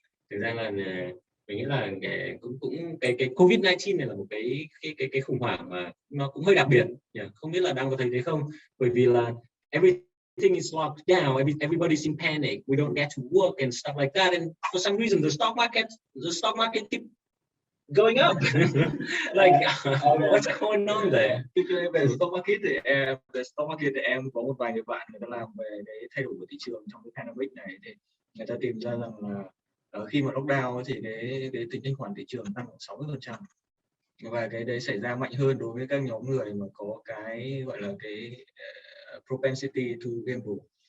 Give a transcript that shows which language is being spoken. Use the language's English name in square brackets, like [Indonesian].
[Vietnamese] Thực ra là mình nghĩ là cái COVID-19 này là một cái khủng hoảng mà nó cũng hơi đặc biệt. Không biết là Đăng có thấy thế không? Bởi vì là [English] everything is locked down, everybody's in panic, we don't get to work and stuff like that, and for some reason the stock market keep going up. Like what's going on there? [Vietnamese] Về stock market thì em có một vài người bạn người ta làm về cái thay đổi của thị trường trong cái pandemic này, thì người ta tìm ra rằng là khi mà lockdown thì cái tính thanh khoản thị trường tăng khoảng 60%, và cái đấy xảy ra mạnh hơn đối với các nhóm người mà có cái gọi là cái propensity to gamble.